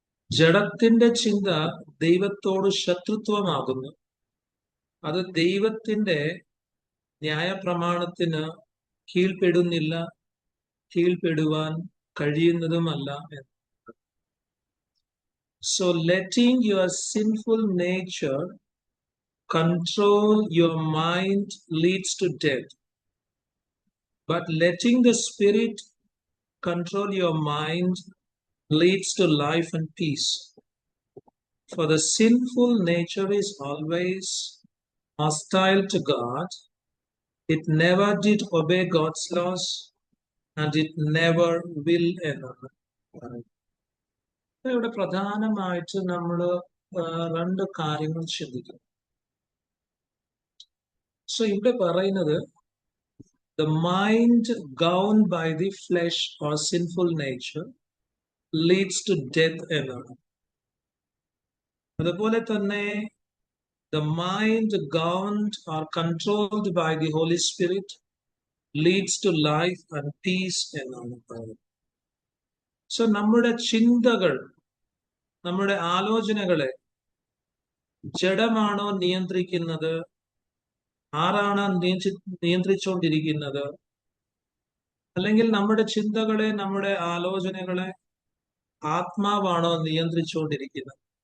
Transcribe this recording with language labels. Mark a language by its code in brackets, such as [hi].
[ml] ജഡത്തിന്റെ ചിന്ത ദൈവത്തോട് ശത്രുത്വമാകുന്നു, അത് ദൈവത്തിന്റെ ന്യായപ്രമാണത്തിന് കീഴ്പ്പെടുന്നില്ല, കീഴ്പ്പെടുവാൻ കഴിയുന്നതുമല്ല. [en] So letting your sinful nature control your mind leads to death, but letting the Spirit control your mind leads to life and peace. For the sinful nature is always hostile to God. It never did obey God's laws, and it never will ever. [ml] ഇവിടെ പ്രധാനമായിട്ട് നമ്മൾ 2 കാര്യങ്ങൾ ചിന്തിക്കും. So ഇവിടെ പറയുന്നത് [en] the mind governed by the flesh or sinful nature leads to death [ml] എന്നാണ്. അതുപോലെ തന്നെ [en] the mind governed or controlled by the Holy Spirit leads to life and peace [ml] എന്നാണ് പറയുന്നത്. സോ നമ്മുടെ ചിന്തകൾ, നമ്മുടെ ആലോചനകളെ ജഡമാണോ നിയന്ത്രിക്കുന്നത്? ആരാണ് നിയന്ത്രിച്ചുകൊണ്ടിരിക്കുന്നത്? അല്ലെങ്കിൽ നമ്മുടെ ചിന്തകളെ, നമ്മുടെ ആലോചനകളെ ആത്മാവാണോ നിയന്ത്രിച്ചുകൊണ്ടിരിക്കുന്നത്?